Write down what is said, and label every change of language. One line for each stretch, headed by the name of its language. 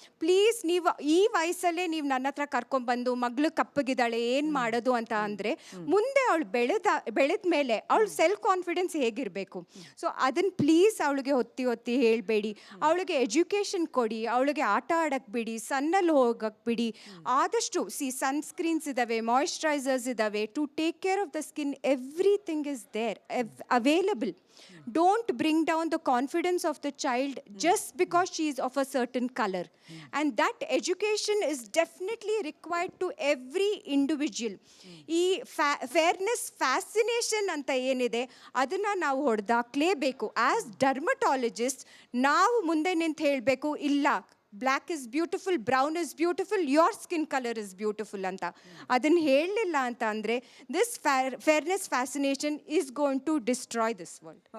Kannada: Please, ನೀವು ಈ ವಯಸ್ಸಲ್ಲೇ ನೀವು ನನ್ನ ಹತ್ರ ಕರ್ಕೊಂಡ್ಬಂದು ಮಗಳು ಕಪ್ಪಗಿದ್ದಾಳೆ ಏನು ಮಾಡೋದು ಅಂತ ಅಂದರೆ, ಮುಂದೆ ಅವಳು ಬೆಳೆದ ಮೇಲೆ ಅವಳು ಸೆಲ್ಫ್ ಕಾನ್ಫಿಡೆನ್ಸ್ ಹೇಗಿರಬೇಕು? ಸೊ ಅದನ್ನು ಪ್ಲೀಸ್ ಅವಳಿಗೆ ಒತ್ತಿ ಹೇಳಬೇಡಿ. ಅವಳಿಗೆ ಎಜುಕೇಷನ್ ಕೊಡಿ, ಅವಳಿಗೆ ಆಟ ಆಡಕ್ಕೆ ಬಿಡಿ, ಸನ್ನಲ್ಲಿ ಹೋಗಕ್ಕೆ ಬಿಡಿ. ಆದಷ್ಟು ಸನ್ಸ್ಕ್ರೀನ್ಸ್ ಇದ್ದಾವೆ, ಮಾಯಿಶ್ಚರೈಸರ್ಸ್ ಇದ್ದಾವೆ,
English: To take care of the skin. Everything is there, available. Don't bring down the confidence of the child just because she is of a certain color. And that education is definitely required to every individual.
Kannada: ಈ
English: fairness fascination
Kannada: ಅಂತ ಏನಿದೆ ಅದನ್ನು ನಾವು ಹೊಡೆದಾಕ್ಲೇಬೇಕು.
English: as dermatologist
Kannada: ನಾವು ಮುಂದೆ ನಿಂತು ಹೇಳಬೇಕು, ಇಲ್ಲ
English: Black is beautiful, brown is beautiful, your skin colour is beautiful ಅಂತ.
Kannada: ಅದನ್ನು ಹೇಳಲಿಲ್ಲ ಅಂತ ಅಂದರೆ
English: This fairness fascination is going to destroy this world.